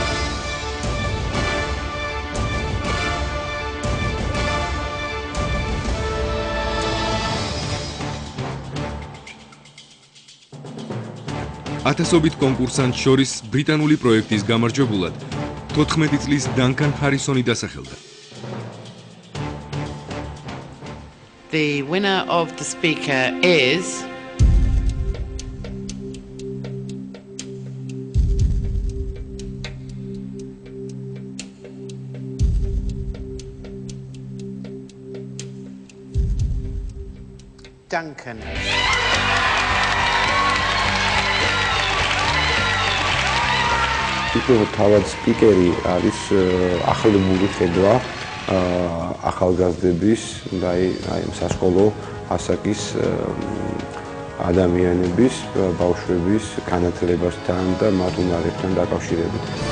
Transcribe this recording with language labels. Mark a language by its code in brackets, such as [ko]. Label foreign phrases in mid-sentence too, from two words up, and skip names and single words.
[ka] ათასობით კონკურსანტ შორის ბრიტანული პროექტის გამარჯვებულად 14 წლის დანკან ჰარისონი დასახელდა. [en] The winner of the speaker is Duncan. [ka] თავად სპიკერი არის ახალგაზრდული ხედვა ახალგაზრდების და აი სასკოლო ასაკის ადამიანების, ბავშვების განათლებასთან და მათ უნარებთან დაკავშირებით.